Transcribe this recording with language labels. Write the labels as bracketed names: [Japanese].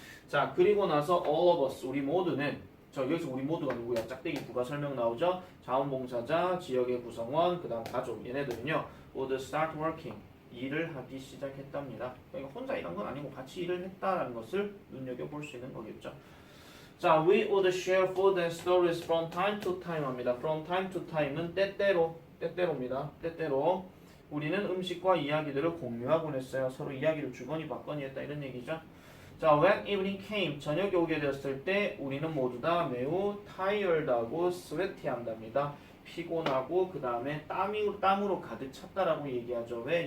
[Korean] 자, 그리고 나서 [English] all of us [Korean] 우리 모두는 여기서 우리 모두가 누구야? 짝대기 부가 설명 나오죠. 자원봉사자, 지역의 구성원, 그 다음 가족 얘네들은요 [English] would start working [Korean] 일을 하기 시작했답니다. 그러니까 혼자 일한 건 아니고 같이 일을 했다라는 것을 눈여겨볼 수 있는 거겠죠. [English] 자, we would share food and stories from time to time [Korean] 합니다. [English] From time to time은 [Korean] 때때로입니다. 때때로 우리는 음식과 이야기들을 공유하곤 했어요. 서로 이야기를 주거니 받거니 했다 이런 얘기죠. 자, [English] when evening came [Korean] 저녁이 오게 되었을 때 우리는 모두 다 매우 tired하고 sweaty한답니다. 피곤하고 그 다음에 땀으로 가득 찼다라고 얘기하죠. 왜?